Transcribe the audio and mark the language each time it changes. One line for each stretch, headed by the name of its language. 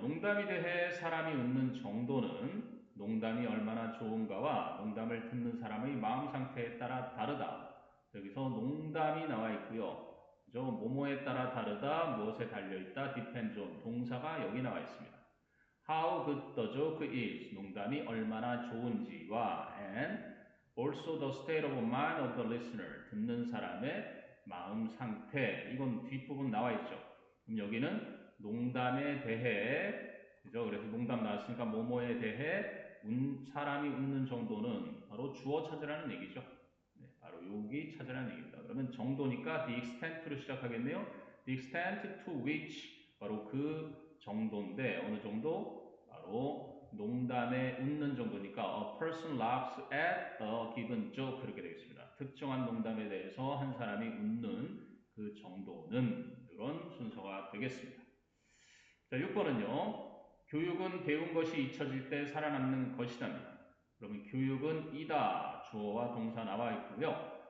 Korean: 농담이 대해 사람이 웃는 정도는 농담이 얼마나 좋은가와 농담을 듣는 사람의 마음 상태에 따라 다르다. 여기서 농담이 나와 있고요. 그죠? 뭐뭐에 따라 다르다, 무엇에 달려있다,
English: depends on,
Korean: 동사가 여기 나와 있습니다.
English: How good the joke is,
Korean: 농담이 얼마나 좋은지와
English: and also the state of mind of the listener,
Korean: 듣는 사람의 마음 상태, 이건 뒷부분 나와 있죠. 그럼 여기는 농담에 대해, 그죠? 그래서 농담 나왔으니까 뭐뭐에 대해 사람이 웃는 정도는 바로 주어 찾으라는 얘기죠. 네, 바로 여기 찾으라는 얘기입니다. 그러면 정도니까 the extent로 시작하겠네요.
English: the extent to which,
Korean: 바로 그 정도인데 어느 정도? 바로 농담에 웃는 정도니까
English: a person laughs at a given joke
Korean: 그렇게 되겠습니다. 특정한 농담에 대해서 한 사람이 웃는 그 정도는 이런 순서가 되겠습니다. 자, 6번은요. 교육은 배운 것이 잊혀질 때 살아남는 것이답니다. 그러면 교육은 이다, 주어와 동사 나와 있고요.